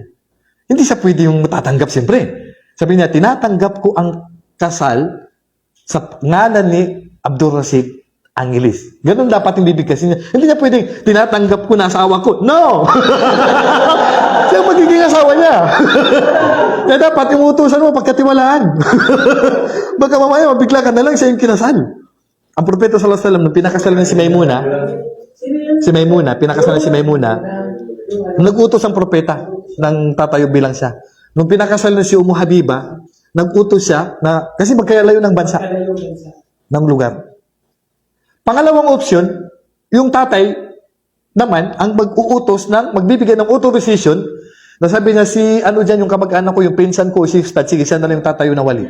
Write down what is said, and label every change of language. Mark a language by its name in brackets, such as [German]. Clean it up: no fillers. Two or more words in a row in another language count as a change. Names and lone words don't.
[Filipino] Hindi siya pwede yung matatanggap siyempre. Sabi niya, tinatanggap ko ang kasal sa ngalan ni Abdul Rashid Angelis. Ganun dapat yung bibigkasin niya. Hindi niya pwedeng, tinatanggap ko na asawa ko. No! Siya ang magiging asawa niya. Kaya dapat yung utusan mo, pagkatiwalaan. Baka mamaya, mabigla ka na lang, siya yung kinasal. Ang propeta [Arabic] صلى الله عليه وسلم, [Filipino] nung pinakasal niya si Maymuna, pinakasal niya si Maymuna, nag-utos ang propeta ng tatayo bilang siya. Nung pinakasal niya si Ummu Habiba, nag-utos siya na, kasi magkalayo ng bansa, ng lugar. Pangalawang option, yung tatay naman ang mag-uutos ng, magbibigay ng authorization na sabi niya si, ano dyan, yung kamag-anak ko, yung pinsan ko, si Ustad, sige, siya na lang yung tatayo na wali.